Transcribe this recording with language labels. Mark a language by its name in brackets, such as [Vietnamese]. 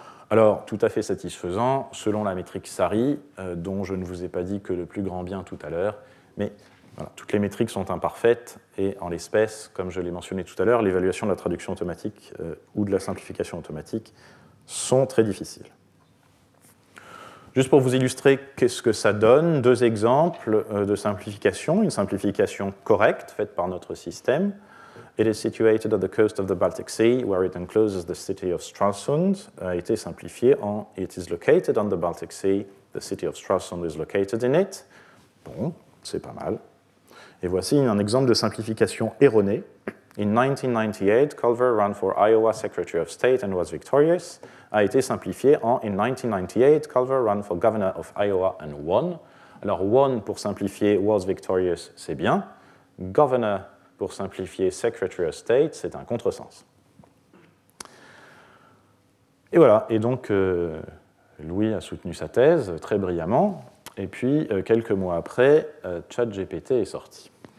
[French] Alors, tout à fait satisfaisant, selon la métrique SARI, dont je ne vous ai pas dit que le plus grand bien tout à l'heure, mais voilà, toutes les métriques sont imparfaites, et en l'espèce, comme je l'ai mentionné tout à l'heure, l'évaluation de la traduction automatique ou de la simplification automatique sont très difficiles. Juste pour vous illustrer qu'est-ce que ça donne, 2 exemples de simplification. Une simplification correcte faite par notre système. [English] It is situated on the coast of the Baltic Sea, where it encloses the city of Stralsund, [French] a été simplifié en [English] It is located on the Baltic Sea, the city of Stralsund is located in it. [French] Bon, c'est pas mal. Et voici un exemple de simplification erronée. [English] In 1998, Culver ran for Iowa Secretary of State and was victorious, [French] a été simplifié en [English] In 1998, Culver ran for Governor of Iowa and won. [French] Alors, won pour simplifier [English] was victorious, [French] c'est bien. Governor pour simplifier [English] Secretary of State, [French] c'est un contresens. Et voilà, et donc Louis a soutenu sa thèse très brillamment, et puis quelques mois après, ChatGPT est sorti.